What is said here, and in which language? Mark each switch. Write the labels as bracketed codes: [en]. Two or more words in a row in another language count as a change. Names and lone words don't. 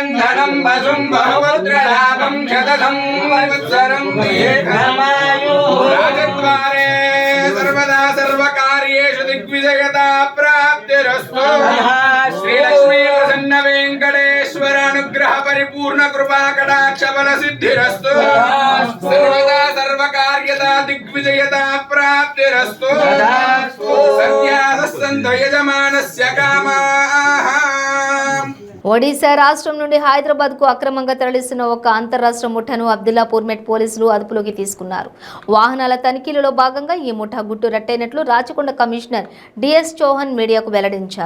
[sa] धनं वसुं बहुपुत्रलाभं शतसं वत्सरं दीर्घमायुः राजद्वारे सर्वदा सर्वकार्येषु दिग्विजयता प्राप्तिरस्तु श्रीलक्ष्मी प्रसन्न वेंकटेश्वर अनुग्रह परिपूर्ण कृपा कटाक्ष बल सिद्धिरस्तु सर्वदा सर्वकार्यता దిగ్విజయతా ప్రాప్తిరస్తు సత్యాసంతో యజమానస్య కామాః. [te] ఒడిశా రాష్ట్రం నుండి హైదరాబాద్కు అక్రమంగా తరలిస్తున్న ఒక అంతర్రాష్ట్ర ముఠాను అబ్దుల్లాపూర్ మెట్ పోలీసులు అదుపులోకి తీసుకున్నారు. వాహనాల తనిఖీలలో భాగంగా ఈ ముఠా గుట్టు రట్టయినట్లు రాచకొండ కమిషనర్ డిఎస్ చౌహాన్ మీడియాకు వెల్లడించారు.